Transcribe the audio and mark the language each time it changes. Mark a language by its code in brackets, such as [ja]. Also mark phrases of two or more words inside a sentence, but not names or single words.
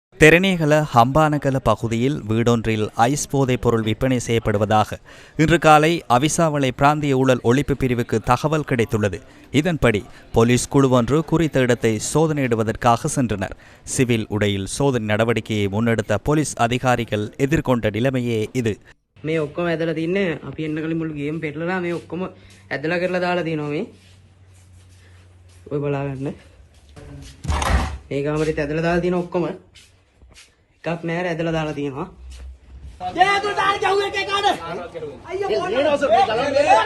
[ta] தெரணிகல ஹம்பானகல பகுதியில் வீடொன்றில் ஐஸ் போதைப் பொருள் விற்பனை செய்யப்படுவதாக இன்று காலை அவிசாவளை பிராந்திய ஊழல் ஒழிப்பு பிரிவுக்கு தகவல் கிடைத்துள்ளது. இதன்படி போலீஸ் குழு ஒன்று குறித்த இடத்தை சோதனையிடுவதற்காக சென்றனர். சிவில் உடையில் சோதனை நடவடிக்கையை முன்னெடுத்த போலீஸ் அதிகாரிகள் எதிர்கொண்ட நிலைமையே இது. [si] මේ ඔක්කොම ඇදලා තින්නේ අපි එන්න කලින් මුළු ගේම් පෙරලලා මේ ඔක්කොම ඇදලා කරලා දාලා තියෙනවා මේ. ඔය බලා ගන්න. මේ කාමරේත් ඇදලා දාලා තියෙන ඔක්කොම එකක් නෑර ඇදලා දාලා තියෙනවා. ජය දුර දාන ජව් එකේ කාද? අයියෝ මොන නෝස මේ ගලන මේ.